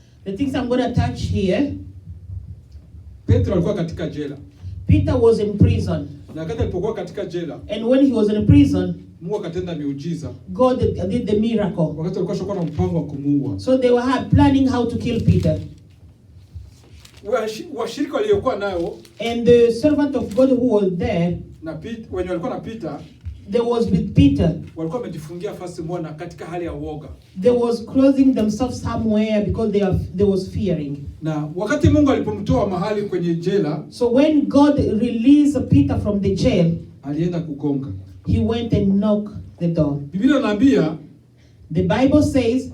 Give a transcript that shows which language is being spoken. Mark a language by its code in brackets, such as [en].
[en] The things I'm going to touch here. [sw] Petro alikuwa katika jela. [en] Peter was in prison. [sw] Na wakati alipokuwa katika jela, [en] And when he was in prison, [sw] Mungu akatenda miujiza. [en] God did the miracle. [sw] Wakati alikuwa shaka na mpango wa kumuua. [en] So they were planning how to kill Peter. [sw] Washirika waliokuwa nayo, [en] And the servant of God who was there, [sw] na wenye walikuwa na Peter, [en] they was with Peter. [sw] Walikuwa wamejifungia fasi moja katika hali ya uoga. [en] They was closing themselves somewhere because they was fearing. [sw] Na wakati Mungu alipomtoa mahali kwenye jela, [en] so when God released Peter from the jail, [sw] alienda kugonga. [en] He went and knocked the door. [sw] Biblia inaambia, [en] the Bible says,